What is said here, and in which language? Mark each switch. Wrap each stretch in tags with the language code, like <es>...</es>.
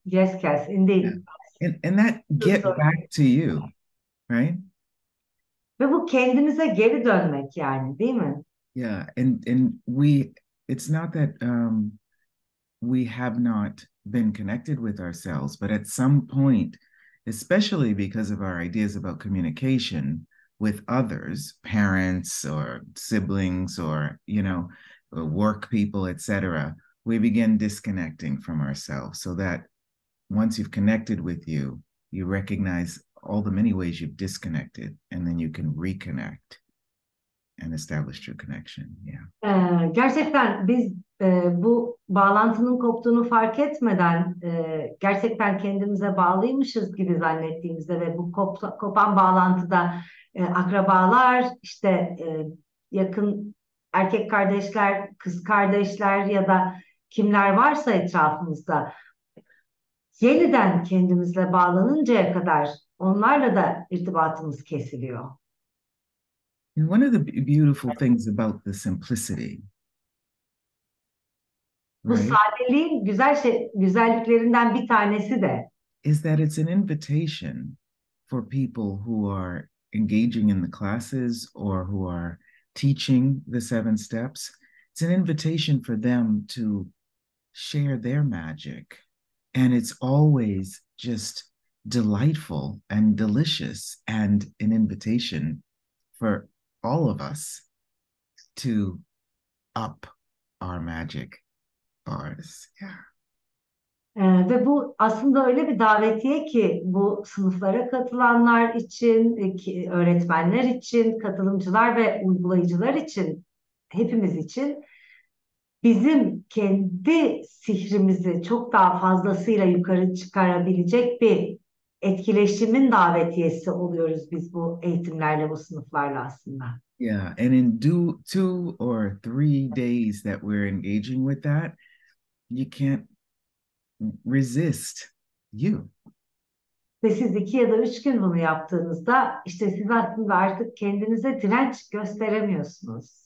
<en>Yes, Kass, indeed. Yeah. And that get back to you, right?</en> <tr>Ve bu kendimize geri dönmek yani, değil mi?</tr> <en>Yeah, and it's not that we have not been connected with ourselves. But at some point, especially because of our ideas about communication with others, parents or siblings or, work people, etc., we begin disconnecting from ourselves, so that once you've connected with you, you recognize all the many ways you've disconnected, and then you can reconnect and establish true connection. Yeah.</en> <tr>Gerçekten biz bu bağlantının koptuğunu fark etmeden gerçekten kendimize bağlıymışız gibi zannettiğimizde ve bu kopan bağlantıda akrabalar, işte yakın erkek kardeşler, kız kardeşler ya da kimler varsa etrafımızda yeniden kendimizle bağlanıncaya kadar onlarla da irtibatımız kesiliyor.</tr> <en>And one of the beautiful things about the simplicity,</en> <tr>Bu sadeliğin güzelliklerinden bir tanesi de</tr> <en>is that it's an invitation for people who are engaging in the classes or who are teaching the 7 steps. It's an invitation for them to share their magic. And it's always just delightful and delicious, and an invitation for all of us to up our magic bars. Yeah.</en> <tr>Ve bu aslında öyle bir davetiye ki bu sınıflara katılanlar için, öğretmenler için, katılımcılar ve uygulayıcılar için, hepimiz için bizim kendi sihrimizi çok daha fazlasıyla yukarı çıkarabilecek bir etkileşimin davetiyesi oluyoruz biz bu eğitimlerle, bu sınıflarla aslında.</tr> <en>Yeah, and in 2 or 3 days that we're engaging with that, you can't resist you.</en> <tr>Ve siz 2 ya da 3 gün bunu yaptığınızda işte siz aslında artık kendinize direnç gösteremiyorsunuz.</tr>